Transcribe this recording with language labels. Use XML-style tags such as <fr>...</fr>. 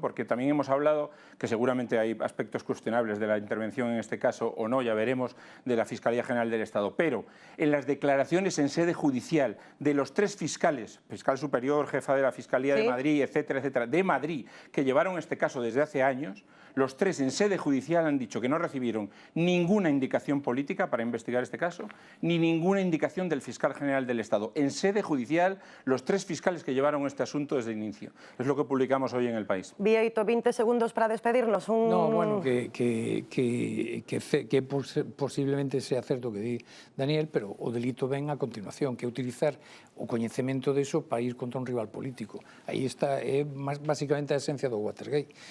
<es>Porque también hemos hablado que seguramente hay aspectos cuestionables de la intervención en este caso, o no, ya veremos, de la Fiscalía General del Estado, pero en las declaraciones en sede judicial de los 3 fiscales, fiscal superior, jefa de la Fiscalía de Madrid, etcétera, de Madrid, que llevaron este caso desde hace años, Los tres en sede judicial han dicho que no recibieron ninguna indicación política para investigar este caso, ni ninguna indicación del fiscal general del Estado. En sede judicial, los tres fiscales que llevaron este asunto desde el inicio. Es lo que publicamos hoy en El País.</es> <gl>Vieito, 20 segundos para despedirnos. No, bueno, que posiblemente sea certo que di Daniel, pero o delito ven a continuación, que é utilizar o coñecemento deso para ir contra un rival político. Aí está, é basicamente a esencia do Watergate.</gl>